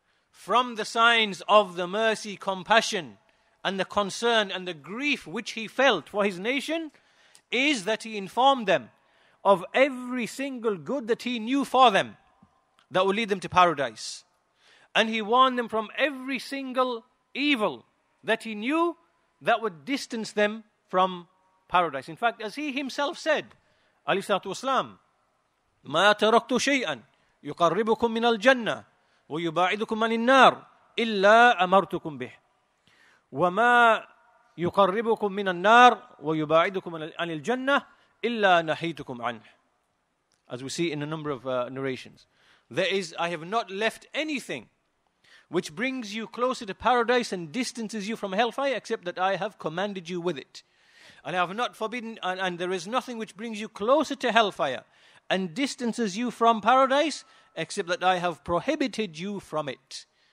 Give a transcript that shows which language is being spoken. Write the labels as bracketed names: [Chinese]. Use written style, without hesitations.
[English] From the signs of the mercy, compassion, and the concern and the grief which he felt for his nation is that he informed them of every single good that he knew for them that would lead them to paradise. And he warned them from every single evil that he knew that would distance them from paradise. In fact, as he himself said, alayhi salatu wasalam, [Arabic] مَا تَرَكْتُ شَيْئًا يُقَرِّبُكُم مِّنَ الْجَنَّةِ وَيُبَاعِدُكُم عَنِ النَّارِ إِلَّا أَمَرْتُكُم بِهِ وَمَا يُقَرِّبُكُم مِّنَ النَّارِ وَيُبَاعِدُكُم عَنِ الْجَنَّةِ إِلَّا نَهَيْتُكُم عَنْهُ. [English] As we see in a number of narrations. I have not left anything which brings you closer to paradise and distances you from hellfire except that I have commanded you with it. And I have not forbidden, and there is nothing which brings you closer to hellfire and distances you from paradise except that I have prohibited you from it.